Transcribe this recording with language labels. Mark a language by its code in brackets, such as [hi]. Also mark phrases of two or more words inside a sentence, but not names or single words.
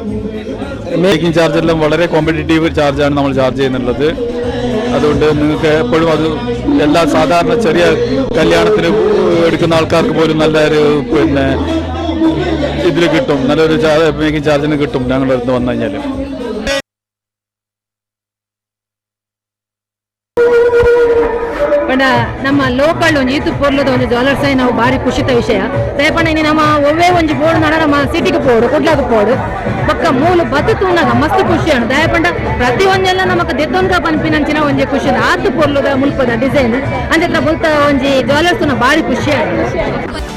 [en] making chargeഎല്ലാം [ml] വളരെ [en] competitive chargeആണ് [ml] നമ്മൾ ചാർജ് ചെയ്യുന്നുള്ളത്. അതുകൊണ്ട് നിങ്ങൾക്ക് എപ്പോഴും അത് എല്ലാ സാധാരണ ചെറിയ കല്യാണത്തിന് എടുക്കുന്ന ആൾക്കാർക്ക് പോലും നല്ലൊരു പിന്നെ ഇതിൽ കിട്ടും, നല്ലൊരു [en] making chargeിന് [ml] കിട്ടും ഞങ്ങളുടെ അടുത്ത് വന്നു കഴിഞ്ഞാൽ. [tcy] ಪಂಡ ನಮ್ಮ ಲೋಕಲ್ ಒಂದು ಈತು ಪೋರ್ಲದ ಒಂದು ಜ್ಯುವೆಲರ್ಸ್ ನಾವು ಭಾರಿ ಖುಷಿತ ವಿಷಯ ದಯಪಂಡ ಇನ್ನು ನಮ್ಮ ಒವ್ವೇ ಒಂಜಿ ಬೋರ್ಡ್ ನಡ ನಮ್ಮ ಸಿಟಿಗೆ ಪೋಡು ಕೊಡ್ಲಾಗ ಪೋಡು ಪಕ್ಕ ಮೂಲು ಬತ್ತು ತೂನಾಗ ಮಸ್ತ್ ಖುಷಿ ಅಣ್ಣ ದಯಪಂಡ ಪ್ರತಿ ಒಂದೆಲ್ಲ ನಮಕ್ ದೆತ್ತೊನ್ಗ ಪನ್ಪಿನಂಚಿನ ಒಂಜಿ ಖುಷಿ ಆತು ಪೋರ್ಲದ ಮುಲ್ಪದ ಡಿಸೈನ್ ಅಂಚ ಬುಲ್ತ ಒಂಜಿ ಜ್ಯುವೆಲರ್ಸ್ ಭಾರಿ ಖುಷಿ ಅಣ್ಣ.